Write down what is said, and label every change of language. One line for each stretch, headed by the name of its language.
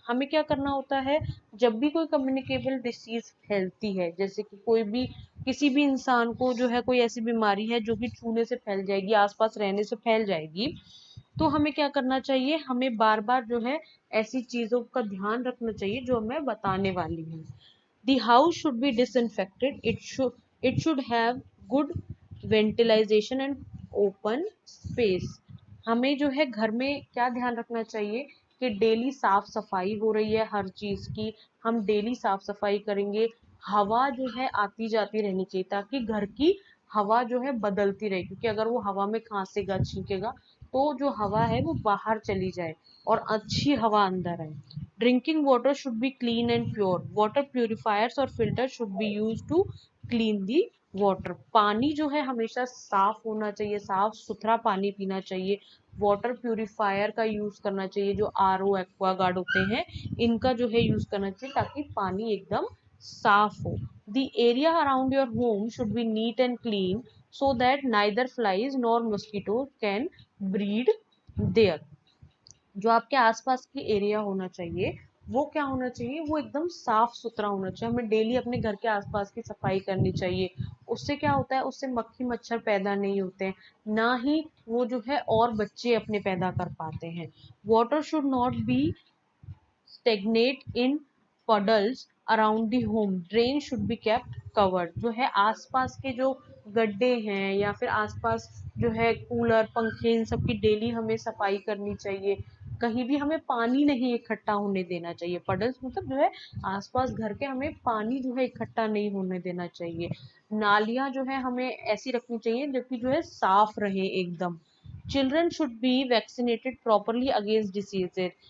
Hindi: हमें क्या करना होता है, जब भी कोई कम्युनिकेबल डिसीज फैलती है, जैसे कि कोई भी, किसी भी इंसान को जो है कोई ऐसी बीमारी है जो कि छूने से फैल जाएगी, आसपास रहने से फैल जाएगी, तो हमें क्या करना चाहिए, हमें बार बार जो है ऐसी चीजों का ध्यान रखना चाहिए जो मैं बताने वाली हूँ।
English: The house should be disinfected. It should have good ventilation and open space.
Hindi: हमें जो है घर में क्या ध्यान रखना चाहिए कि डेली साफ सफाई हो रही है हर चीज की, हम डेली साफ सफाई करेंगे, हवा जो है आती जाती रहनी चाहिए ताकि घर की हवा जो है बदलती रहे, क्योंकि अगर वो हवा में खांसेगा छींकेगा तो जो हवा है वो बाहर चली जाए और अच्छी हवा अंदर आए।
English: Drinking water should be clean and pure. Water purifiers or filters should be used to clean the water.
Hindi: पानी जो है हमेशा साफ होना चाहिए, साफ सुथरा पानी पीना चाहिए। वाटर प्यूरिफायर का यूज करना चाहिए, जो आरओ एक्वागार्ड होते हैं इनका जो है यूज करना चाहिए ताकि पानी एकदम साफ हो।
English: The area around your home should be neat and clean so that neither flies nor mosquitoes can breed there.
Hindi: जो आपके आसपास की एरिया होना चाहिए वो क्या होना चाहिए, वो एकदम साफ सुथरा होना चाहिए। हमें डेली अपने घर के आसपास की सफाई करनी चाहिए। उससे क्या होता है, उससे मक्खी मच्छर पैदा नहीं होते हैं, ना ही वो जो है और बच्चे अपने पैदा कर पाते हैं।
English: Water should not be stagnate in puddles around the home. Drain should be kept covered.
Hindi: जो है आसपास के जो गड्ढे हैं या फिर आसपास जो है कूलर पंखे इन सब की डेली हमें सफाई करनी चाहिए। कहीं भी हमें पानी नहीं इकट्ठा होने देना चाहिए। पडल्स मतलब जो है आसपास घर के हमें पानी जो है इकट्ठा नहीं होने देना चाहिए। नालियां जो है हमें ऐसी रखनी चाहिए जो कि जो है साफ रहे एकदम।
English: Children should be vaccinated properly against diseases.